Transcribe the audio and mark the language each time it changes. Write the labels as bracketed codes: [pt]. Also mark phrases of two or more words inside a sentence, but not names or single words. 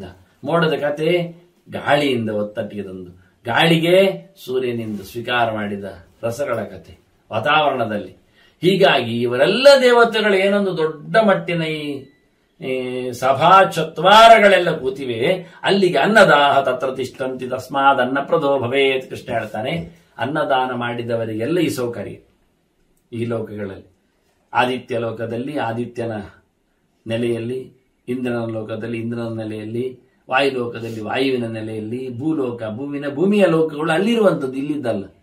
[kn] ಮೋಡದ ಕತೆ ಗಾಳಿಯಿಂದ ಒತ್ತಟ್ಟಿಗೆ ತಂದು, ಗಾಳಿಗೆ ಸೂರ್ಯನಿಂದ ಸ್ವೀಕಾರ ಮಾಡಿದ ರಸಗಳ ಕತೆ ವಾತಾವರಣದಲ್ಲಿ. ಹೀಗಾಗಿ ಇವರೆಲ್ಲ ದೇವತೆಗಳು ಏನೊಂದು ದೊಡ್ಡ ಮಟ್ಟಿನ ಈ ಸಭಾ ಚತ್ವಾರಗಳೆಲ್ಲ ಕೂತಿವೆ. [sa] ಅಲ್ಲಿಗೆ ಅನ್ನದಾಹ ತತ್ರ ತಿಷ್ಠಂತಿ ತಸ್ಮಾದ್ ಅನ್ನಪ್ರದೋ ಭವೇತ್ ಕೃಷ್ಣ ಹೇಳ್ತಾನೆ. [kn] ಅನ್ನದಾನ ಮಾಡಿದವರಿಗೆಲ್ಲ ಈ ಸೌಕರ್ಯ ಈ ಲೋಕಗಳಲ್ಲಿ. ಆದಿತ್ಯ ಲೋಕದಲ್ಲಿ ಆದಿತ್ಯನ ನೆಲೆಯಲ್ಲಿ, ಇಂದ್ರನ ಲೋಕದಲ್ಲಿ ಇಂದ್ರನ ನೆಲೆಯಲ್ಲಿ, ವಾಯುಲೋಕದಲ್ಲಿ ವಾಯುವಿನ ನೆಲೆಯಲ್ಲಿ, ಭೂಲೋಕ ಭೂಮಿಯ ಲೋಕಗಳು ಅಲ್ಲಿರುವಂಥದ್ದು, ಇಲ್ಲಿದ್ದಲ್ಲ.